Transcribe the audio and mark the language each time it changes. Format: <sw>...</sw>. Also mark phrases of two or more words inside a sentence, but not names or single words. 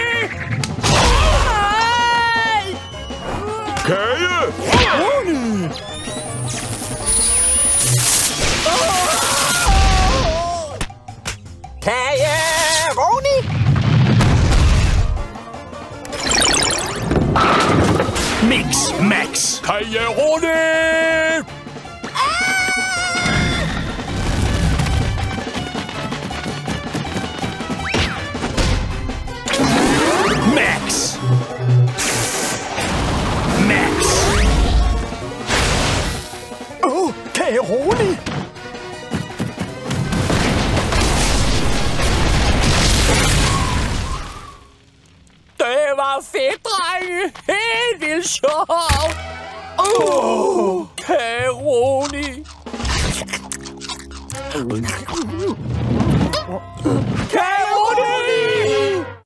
<da>Kage! Kageroni! Mix Max. Kageroni! Max. Max. Kageroni. Det var fedt, drenge. Helt vildt sjovt. Kageroni. Kageroni!</da>